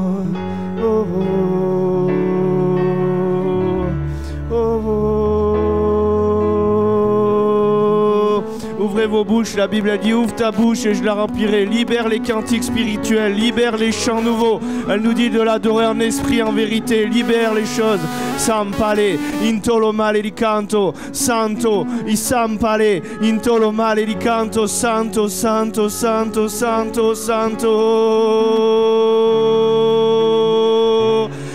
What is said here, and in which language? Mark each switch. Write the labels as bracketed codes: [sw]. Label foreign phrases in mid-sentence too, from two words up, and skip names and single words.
[fr] Oh, oh, oh, oh. Ouvrez vos bouches, la Bible a dit ouvre ta bouche et je la remplirai. Libère les cantiques spirituels, libère les chants nouveaux. Elle nous dit de l'adorer en esprit, en vérité. Libère les choses. Sampale, intolo male di canto, santo, i sampale, intolo male di canto, santo, santo, santo, santo, santo.